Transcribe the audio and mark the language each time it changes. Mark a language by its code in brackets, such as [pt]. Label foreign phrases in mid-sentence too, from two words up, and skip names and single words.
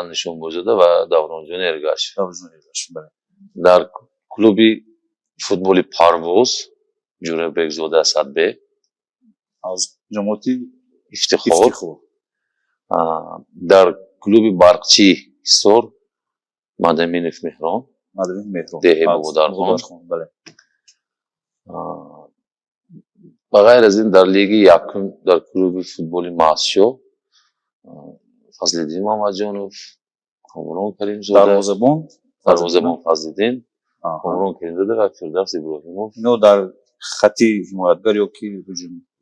[tg] Нишонбозода ва Давронҷон Эргаш. дар клуби футболи Парвоз Ҷурабекзода Садбек аз ҷамоати Ифтихор. дар клуби Барқчӣ Ҳисор Мадаминов Меҳрон, деҳаи Бободархон. [fa] با غیر از این در لیگ یکم در کلوب فوتبال ماسیو فضل‌الدین محمدجانوف، کامران کریم زاده، دروازه‌بان فضل‌الدین کامران کریم زاده و فردوس ابراهیموف. اینو در خطی حمایتگر یا کی هجوم؟